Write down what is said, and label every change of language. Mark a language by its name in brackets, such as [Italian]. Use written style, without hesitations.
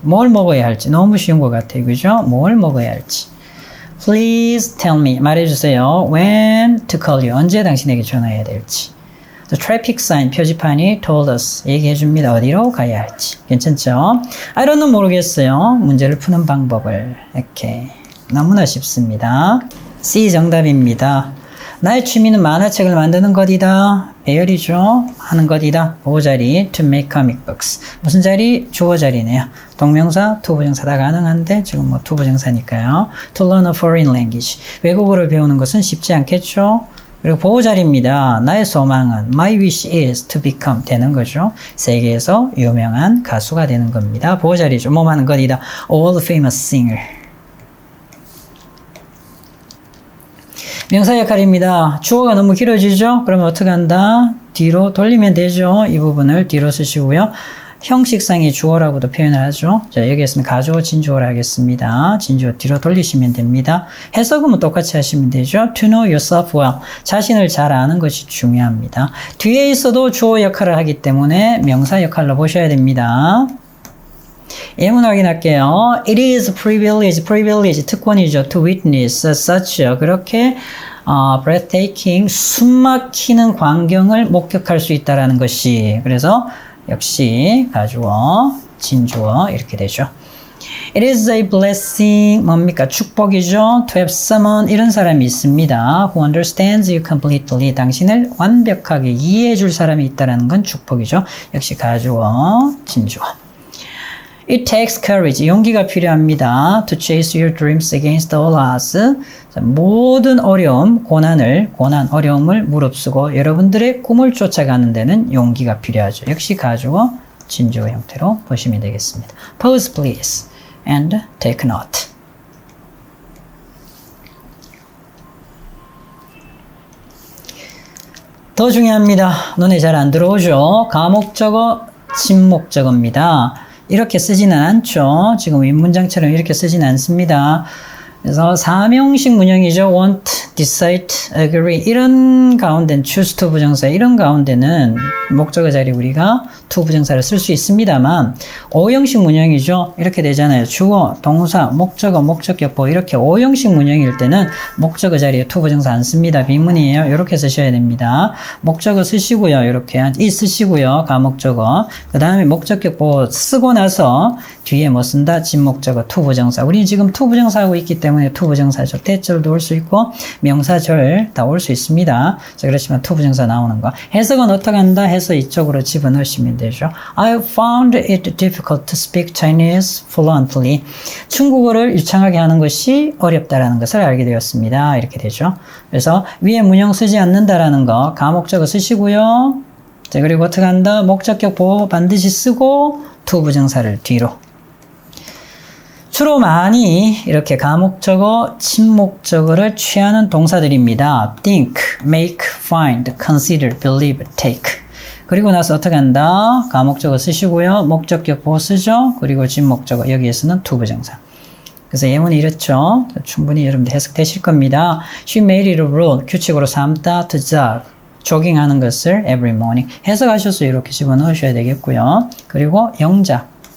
[Korean] 뭘 먹어야 할지 너무 쉬운 것 같아요. 그죠? 뭘 먹어야 할지. [English] Please tell me. [Korean] 말해주세요. [English] When to call you. [Korean] 언제 당신에게 전화해야 될지. [English] The traffic sign [Korean] 표지판이 [English] told us. [Korean] 얘기해줍니다. 어디로 가야 할지. 괜찮죠? [English] I don't know [Korean] 모르겠어요. 문제를 푸는 방법을. 이렇게. 너무나 쉽습니다. C 정답입니다. 나의 취미는 만화책을 만드는 것이다. 배열이죠. 하는 것이다. 보호 자리 [English] to make comic books. [Korean] 무슨 자리? 주어 자리네요. 동명사, to 부정사 다 가능한데 지금 뭐 to 부정사니까요. [English] To learn a foreign language. [Korean] 외국어를 배우는 것은 쉽지 않겠죠. 그리고 보호 자리입니다. 나의 소망은 [English] my wish is to become [Korean] 되는 거죠. 세계에서 유명한 가수가 되는 겁니다. 보호 자리죠. 뭐 하는 것이다. [English] A world famous singer. [Korean] 명사 역할입니다. 주어가 너무 길어지죠? 그러면 어떻게 한다? 뒤로 돌리면 되죠. 이 부분을 뒤로 쓰시고요. 형식상의 주어라고도 표현을 하죠. 자, 여기에서는 가주어, 진주어를 하겠습니다. 진주어 뒤로 돌리시면 됩니다. 해석은 똑같이 하시면 되죠. [English] To know yourself well. [Korean] 자신을 잘 아는 것이 중요합니다. 뒤에 있어도 주어 역할을 하기 때문에 명사 역할로 보셔야 됩니다. 예문 확인할게요. [English] It is privilege, [Korean] 특권이죠. [English] To witness such, [Korean] 그렇게 [English] breathtaking, [Korean] 숨막히는 광경을 목격할 수 있다라는 것이. 그래서 역시 가주어, 진주어 이렇게 되죠. [English] It is a blessing, [Korean] 뭡니까? 축복이죠. [English] To have someone, [Korean] 이런 사람이 있습니다. [English] Who understands you completely, [Korean] 당신을 완벽하게 이해해 줄 사람이 있다는 건 축복이죠. 역시 가주어, 진주어. [English] It takes courage. [Korean] 용기가 필요합니다. [English] To chase your dreams against all odds. [Korean] 모든 어려움, 어려움을 무릅쓰고 여러분들의 꿈을 쫓아가는 데는 용기가 필요하죠. 역시 가주어, 진주어 형태로 보시면 되겠습니다. [English] Pause please and take note. [Korean] 더 중요합니다. 눈에 잘 안 들어오죠. 가목적어 진목적어입니다. 이렇게 쓰지는 않죠. 지금 윗문장처럼 이렇게 쓰지는 않습니다. 그래서 사명식 문형이죠. want, decide, agree 이런 가운데는 choose to 부정사 이런 가운데는 목적어 자리 우리가 to 부정사를 쓸 수 있습니다만 오형식 문형이죠. 이렇게 되잖아요. 주어, 동사, 목적어, 목적격보 이렇게 오형식 문형일 때는 목적어 자리에 to 부정사 안 씁니다. 비문이에요. 이렇게 쓰셔야 됩니다. 목적어 쓰시고요. 이렇게 이 쓰시고요. 가목적어 그 다음에 목적격보 쓰고 나서 뒤에 뭐 쓴다? 진목적어 to 부정사. 우리는 지금 to 부정사 하고 있기 때문에 to 부정사죠. 대절도 올 수 있고 명사절 다 올 수 있습니다. 자, 그렇지만 to 부정사 나오는 거. 해석은 어떻게 한다? 해서 이쪽으로 집어넣으시면 되죠. [English] I found it difficult to speak Chinese fluently. [Korean] 중국어를 유창하게 하는 것이 어렵다라는 것을 알게 되었습니다. 이렇게 되죠. 그래서 위에 문형 쓰지 않는다라는 거 가목적어 쓰시고요. 자, 그리고 어떻게 한다? 목적격 보호 반드시 쓰고 to 부정사를 뒤로. 주로 많이 이렇게 가목적어, 친목적어를 취하는 동사들입니다. [English] think, make, find, consider, believe, take. [Korean] 그리고 나서 어떻게 한다? 가목적어 쓰시고요. 목적격 보호 쓰죠. 그리고 진목적어 여기에서는 to 부정사. 그래서 예문이 이렇죠. 충분히 여러분들 해석되실 겁니다. [English] She made it a rule. [Korean] 규칙으로 삼다 [English] to jog. [Korean] 조깅하는 것을 [English] every morning. [Korean] 해석하셔서 이렇게 집어넣으셔야 되겠고요. 그리고 영작.